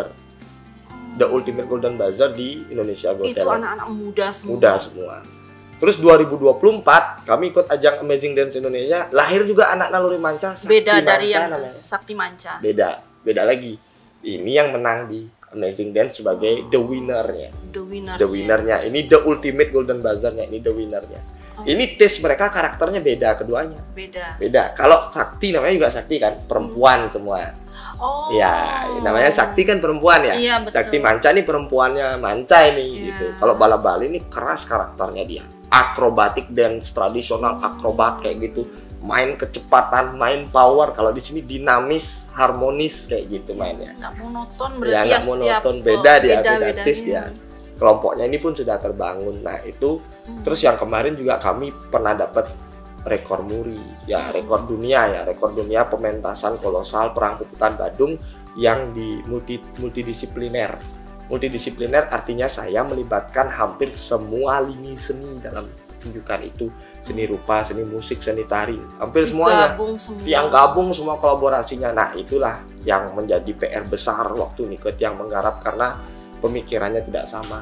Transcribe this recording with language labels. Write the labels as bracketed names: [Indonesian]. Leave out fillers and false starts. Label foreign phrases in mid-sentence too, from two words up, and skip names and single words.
[Indonesian] The Ultimate Golden Buzzer di Indonesia Got Talent. Itu anak-anak muda semua. Muda semua. Terus 2024 kami ikut ajang Amazing Dance Indonesia, lahir juga anak naluri manca. Beda dari yang Sakti Manca. Beda lagi. Ini yang menang di Amazing Dance sebagai [English] the winner-nya. The winner-nya. [Indonesian] Ini The Ultimate Golden Buzzer-nya, ini [English] the winner-nya. [Indonesian] Ini tes mereka karakternya beda keduanya. Beda. Kalau Sakti namanya juga Sakti kan, perempuan semua. Ya, namanya Sakti kan perempuan ya. Iya, betul. Sakti Manca nih perempuannya Manca ini gitu. Kalau Bala Bali ini keras karakternya dia. Akrobatik dance tradisional akrobat kayak gitu. Main kecepatan, main power. Kalau di sini dinamis, harmonis kayak gitu mainnya. Nggak monoton berarti ya. Nggak monoton, beda artis ya. Kelompoknya ini pun sudah terbangun. Nah itu terus yang kemarin juga kami pernah dapat rekor muri ya, rekor dunia pementasan kolosal perang puputan Badung yang di multidisipliner artinya saya melibatkan hampir semua lini seni dalam tunjukan itu, seni rupa, seni musik, seni tari, hampir semuanya yang gabung semua kolaborasinya. Nah itulah yang menjadi PR besar waktu Niket yang menggarap karena pemikirannya tidak sama.